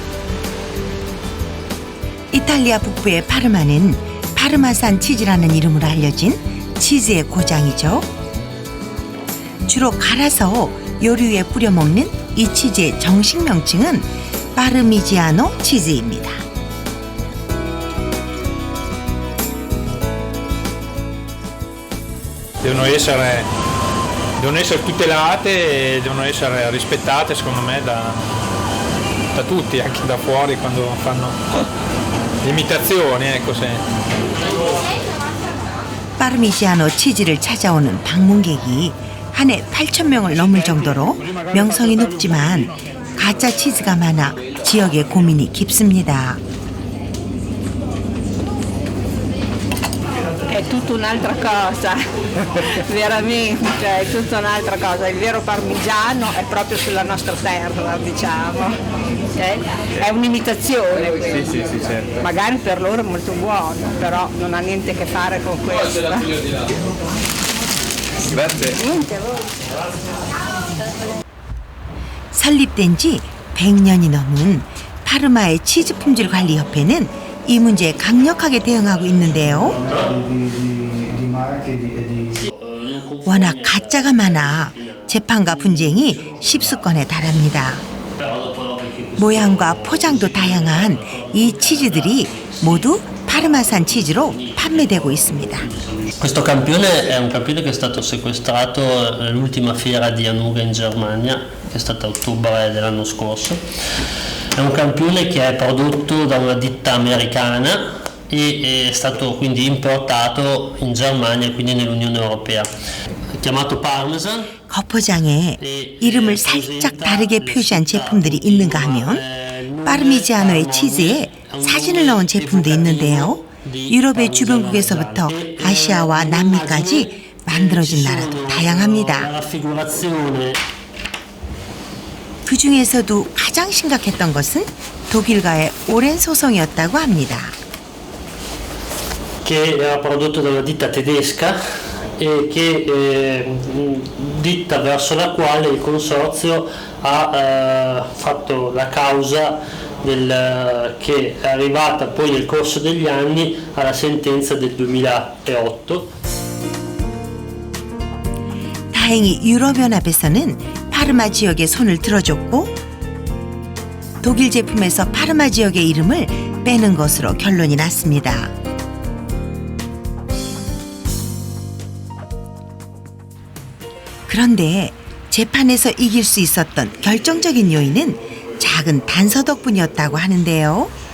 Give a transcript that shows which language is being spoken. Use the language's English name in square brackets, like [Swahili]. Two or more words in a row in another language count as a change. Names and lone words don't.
[Korean] 이탈리아 북부의 파르마는 파르마산 치즈라는 이름으로 알려진 치즈의 고장이죠. 주로 갈아서 요리 위에 뿌려 먹는 이 치즈의 정식 명칭은 파르미지아노 치즈입니다. [Italian] Devono essere tutelate e devono essere rispettate secondo me da tutti, anche da fuori quando fanno imitazioni, ecco. [Korean] 파르미지아노 치즈를 찾아오는 방문객이 한 해 8,000명을 넘을 정도로 명성이 높지만 가짜 치즈가 많아 지역의 고민이 깊습니다. [Italian] È tutta un'altra cosa, veramente è tutta un'altra cosa. Il vero parmigiano è proprio sulla nostra terra, diciamo. È un'imitazione, quindi. Sì, certo. Magari per loro è molto buono, però non ha niente a che fare con questo. Grazie. [Korean] 설립된 지 100년이 넘은 파르마의 치즈 품질 관리 협회는 이 문제에 강력하게 대응하고 있는데요. 워낙 가짜가 많아 재판과 분쟁이 10수건에 달합니다. 모양과 포장도 다양한 이 치즈들이 모두 파르마산 치즈로 판매되고 있습니다. [Italian] Questo campione è un campione che è stato sequestrato all'ultima fiera di Anuga in Germania, che è stata a ottobre dell'anno scorso. È un campione che è prodotto da una ditta americana e è stato quindi importato in Germania e quindi nell'Unione Europea. Chiamato Parmesan. [Korean] 겉포장에 이름을 살짝 다르게 표시한 제품들이 있는가 하면 파르미지아노의 치즈에 사진을 넣은 제품도 있는데요. 유럽의 주변국에서부터 아시아와 남미까지 만들어진 나라도 다양합니다. 그 중에서도 가장 심각했던 것은 독일과의 오랜 소송이었다고 합니다. [Italian] Che era prodotto da una ditta tedesca e che ditta verso la quale il consorzio ha fatto la causa che è arrivata poi nel corso degli anni alla sentenza del 2008. [Korean] 다행히 유럽연합에서는 파르마 지역에 손을 들어줬고 독일 제품에서 파르마 지역의 이름을 빼는 것으로 결론이 났습니다. 그런데 재판에서 이길 수 있었던 결정적인 요인은 작은 단서 덕분이었다고 하는데요.